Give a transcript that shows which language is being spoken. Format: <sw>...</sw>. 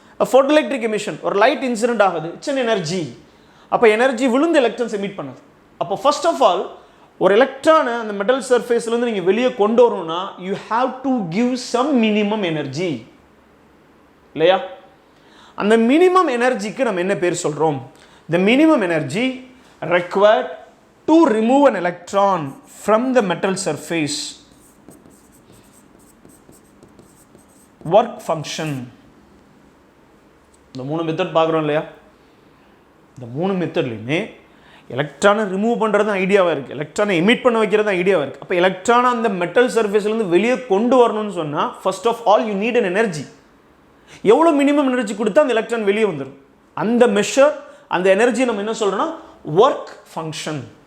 <ta>ஃபோட்டோஎலக்ட்ரிக் emission, ஒரு light incident ஆகுது,</ta> <en>It's an energy.</en> <ta>அப்போ எனர்ஜி விழுந்து எலக்ட்ரான்ஸ் எமிட் பண்ணுது. அப்போ ஃபர்ஸ்ட் ஆஃப் ஆல் ஒரு எலக்ட்ரானை அந்த மெட்டல் சர்ஃபேஸ்லேருந்து நீங்கள் வெளியே கொண்டு வரணும்னா</ta> <en>you have to give some minimum energy</en> <ta>இல்லையா? அந்த மினிமம் எனர்ஜிக்கு நம்ம என்ன பேர் சொல்கிறோம்?</ta> <en>The minimum energy required to remove an electron from the metal surface, work function.</en> <ta>இந்த 3 மெத்தட் பார்க்குறோம் இல்லையா? இந்த 3 மெத்தட்லையுமே எலக்ட்ரானை ரிமூவ் பண்ணுறது ஐடியாவாக இருக்குது, எலக்ட்ரானை எமிட் பண்ண வைக்கிறது ஐடியாவாக இருக்குது. அப்போ எலக்ட்ரானை அந்த மெட்டல் சர்ஃபேஸ்லேருந்து வெளியே கொண்டு வரணும்னு சொன்னால் first of all</ta> <en>You need an energy.</en> <ta>எவ்வளோ மினிமம் எனர்ஜி கொடுத்தா அந்த எலக்ட்ரான் வெளியே வந்துடும். அந்த மெஷர், அந்த எனர்ஜி நம்ம என்ன சொல்கிறோன்னா ஒர்க் ஃபங்க்ஷன்.</ta>